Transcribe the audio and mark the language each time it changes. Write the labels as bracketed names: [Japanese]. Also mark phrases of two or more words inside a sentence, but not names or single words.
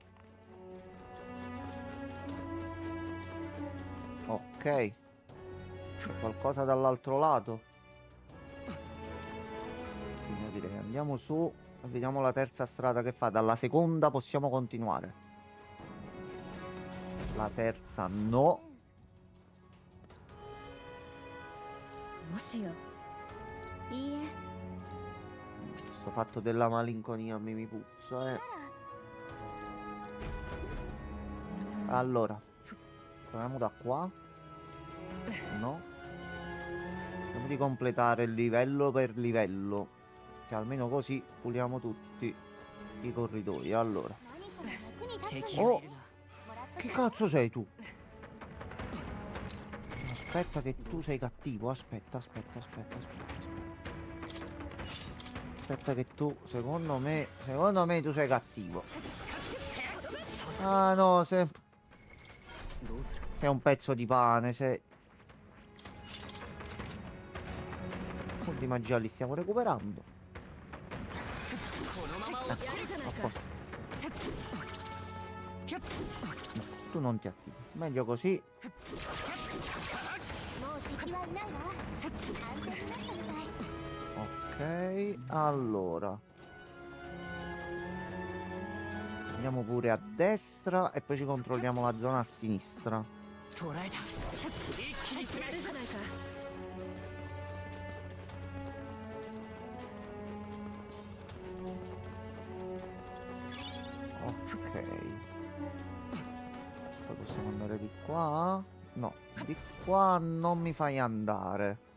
[Italian] Ok. C'è qualcosa dall'altro lato? Quindi io direi andiamo su e vediamo la terza strada che fa. Dalla seconda possiamo continuare. La terza no. [Japanese] もしやいいえ [Italian] Sto fatto della malinconia mi puzza, Allora, proviamo da qua. No. Vediamo di completare il livello per livello. Che almeno così puliamo tutti i corridoi. Allora. [Japanese] 何かの役に立つ敵 Oh がいるな [Italian] Che cazzo sei tu? Aspetta che tu sei cattivo. Aspetta. Aspetta che tu, secondo me tu sei cattivo. Ah no, sei [Japanese] どうする [Italian] un pezzo di pane, sei... Un po' di magia li stiamo recuperando. [Japanese] このまま [Italian] Ecco, [Japanese] やるじゃない [Italian] a [Japanese] か [Italian] posto. [Japanese] キャッツ [Italian] No, tu non ti attivi. Meglio così. [Japanese] もう敵はいないわ安全になったみたい [Italian] Ok, allora. Andiamo pure a destra e poi ci controlliamo la zona a sinistra. [Japanese] 捕らえた一気に詰めるじゃないか [Italian] Ok. Poi possiamo andare di qua? No, di qua non mi fai andare.